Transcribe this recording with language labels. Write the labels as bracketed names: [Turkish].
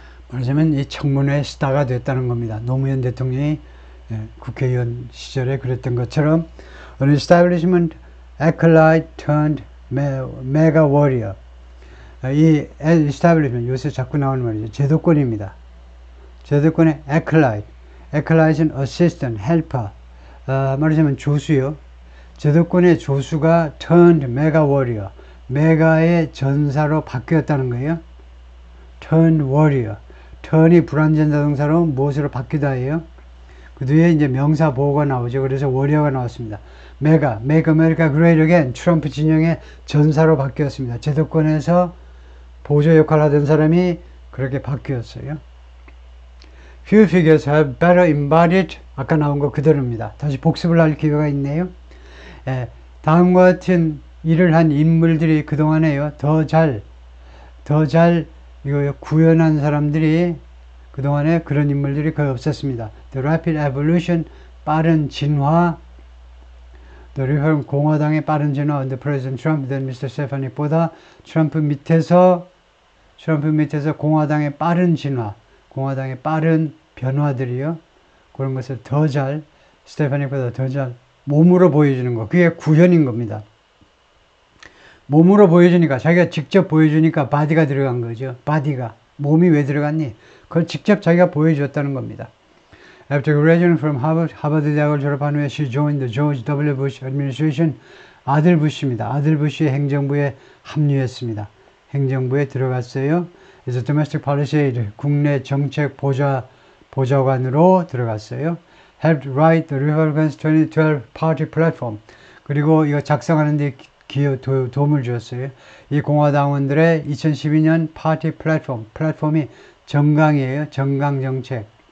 [Korean] 말하자면 이 청문회 스타가 됐다는 겁니다. 노무현 대통령이 국회의원 시절에 그랬던 것처럼 [English] An establishment acolyte turned mega warrior. [Korean] 이 establishment 요새 자꾸 나오는 말이죠. 제도권입니다. 제도권의 acolyte은 [English] assistant, helper. [Korean] 말하자면 조수요. 제도권의 조수가 [English] turned mega warrior. [Korean] 메가의 전사로 바뀌었다는 거예요. [English] turned warrior. [Korean] turn이 불완전 자동사로 무엇으로 바뀌다 해요. 그 뒤에 이제 명사 보호가 나오죠. 그래서 warrior가 나왔습니다. [English] 메가, make America great again. [Korean] 트럼프 진영의 전사로 바뀌었습니다. 제도권에서 보조 역할을 하던 사람이 그렇게 바뀌었어요. [English] Few figures have better embodied [Korean] 아까 나온 거 그대로입니다. 다시 복습을 할 기회가 있네요. 다음과 같은 일을 한 인물들이 그동안에요. 더 잘 이거 구현한 사람들이 그동안에 그런 인물들이 거의 없었습니다. [English] The rapid evolution [Korean] 빠른 진화 [English] The reform [Korean] 공화당의 빠른 진화 [English] under President Trump then Mr. [Korean] Stefanik보다 트럼프 밑에서 공화당의 빠른 진화 공화당의 빠른 변화들이요. 그런 것을 더 잘 스테파닉보다 더 잘 몸으로 보여주는 거. 그게 구현인 겁니다. 몸으로 보여주니까 자기가 직접 보여주니까 바디가 들어간 거죠. 바디가. 몸이 왜 들어갔니? 그걸 직접 자기가 보여줬다는 겁니다. [English] After graduating from Harvard, [Korean] 하버드 대학을 졸업한 후에 [English] she joined the George W. Bush administration. [Korean] 아들 부시입니다. 아들 부시의 행정부에 합류했습니다. 행정부에 들어갔어요. 그래서 [English] domestic policy aide, [Korean] 국내 정책 보좌관으로 들어갔어요. [English] Helped write the Republicans 2012 party platform. [Korean] 그리고 이거 작성하는 데 도움을 주었어요. 이 공화당원들의 2012년 파티 플랫폼이 정강이에요. 정강정책.